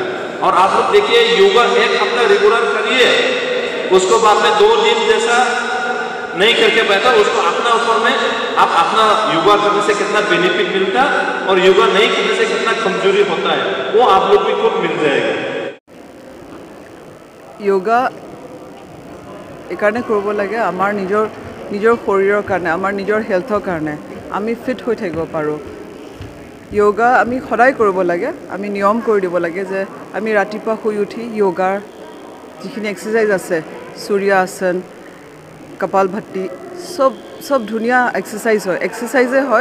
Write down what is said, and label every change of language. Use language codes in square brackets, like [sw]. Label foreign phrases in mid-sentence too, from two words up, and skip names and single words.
[hi] और आप लोग देखिए, योगा 1 हफ्ता रेगुलर करिए, उसको बाद में 2 दिन जैसा नहीं करके बैठा, उसको अपना ऊपर में आप अपना योगा करने से कितना बेनिफिट मिलता और योगा नहीं करने से कितना कमजोरी होता है वो आप लोग को मिल जाएगा। [as] योगा एकाৰণে কৰিব লাগে আমাৰ নিজৰ শৰীৰৰ কাৰণে, আমাৰ নিজৰ হেলথৰ কাৰণে, আমি ফিট হৈ থাকিব পাৰোঁ। যোগা আমি সদায় কৰিব লাগে। আমি নিয়ম কৰি দিব লাগে যে আমি ৰাতিপুৱা শুই উঠি যোগাৰ যিখিনি এক্সাৰসাইজ আছে, সূৰ্য আসন, কপালভাতি, সব ধুনীয়া এক্সাৰসাইজ হয়, এক্সাৰসাইজে হয়।